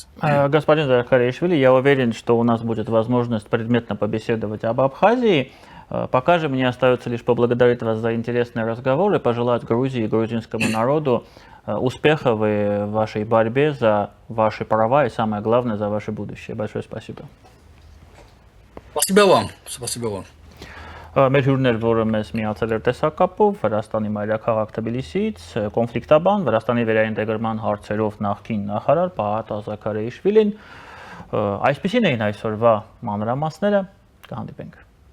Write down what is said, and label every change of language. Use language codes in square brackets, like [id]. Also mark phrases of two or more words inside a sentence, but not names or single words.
[ru] Господин Захариашвили, я уверен, что у нас будет возможность предметно побеседовать об Абхазии. Пока же мне остается лишь поблагодарить вас за интересный разговор и пожелать Грузии и грузинскому народу успехов в вашей борьбе за ваши права и, самое главное, за ваше будущее. Большое спасибо. Спасибо вам. Спасибо вам. [hy] Մեր հյուրն էր, որը մեզ միացել էր տեսակապով Վրաստանի մայրաքաղաք Թբիլիսիից, կոնֆլիկտաբան, Վրաստանի վերաինտեգրման հարցերով նախկին նախարար Պահատ Զաքարիաշվիլին։ Այսպիսին էին այսօրվա մանրամասները, կհանդիպենք։